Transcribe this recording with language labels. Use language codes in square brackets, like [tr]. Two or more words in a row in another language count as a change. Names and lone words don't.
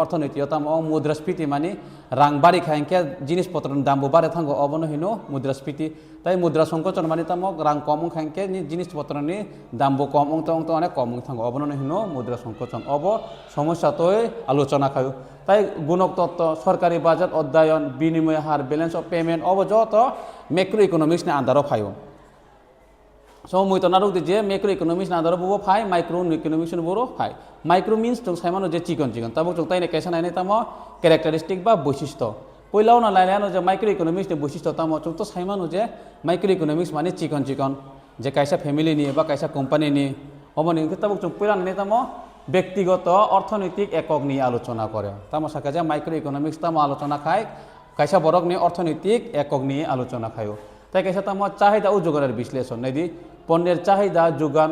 [trp] অর্থনীতি তাম মুদ্রাস্ফীতি মানে রাং বাড়ি খাইকে [bn] জিনিসপত্র দাম বাড়ে [trp] থাকো অবনহীন মুদ্রাস্ফীতি তাই [bn] মুদ্রা সংকোচন মানে [trp] তাম রাং কম খাইকে জিনিসপত্র নি [bn] দাম কম [trp] অংত [bn] অনেক কম [trp] থাকো অবনহীন [bn] মুদ্রা সংকোচন সমস্যাতই আলোচনা [trp] খায় তাই [bn] গুণক তত্ত্ব সরকারি বাজেট অধ্যয়ন বিনিময় হার [en] balance of payment [trp] যত [en] macro economics [trp] নি আন্দারও ফাইও so moi to naruk je [en] macro economics [trp] na daro bo phai [en] micro economics [trp] no boro phai [en] micro means [trp] tong saimano je chikon chikon tabuk tong tai ne kaisa nai tamo characteristic ba বৈশিষ্ট্য পইলাও না লাইলানো যে [en] micro economics [trp] নি বৈশিষ্ট্য তামো চং তো সাইমানো যে [en] micro economics [trp] মানে চিকন চিকন যে কাইসা [bn] ফ্যামিলি নিয়ে বা [trp] কাইসা কোম্পানি নিয়ে অবনি তাবুক চং পইলা নে তামো ব্যক্তিগত অর্থনৈতিক একক নিয়ে আলোচনা করে তামো সাকা যে মাইক্রো ইকোনমিক্স তামো আলোচনা খায় কাইসা বরক নিয়ে অর্থনৈতিক একক নিয়ে আলোচনা খায় তাই কাইসা তামো চাহিদা ও যোগানের বিশ্লেষণ নাইদি পণ্যের চাহিদা যোগান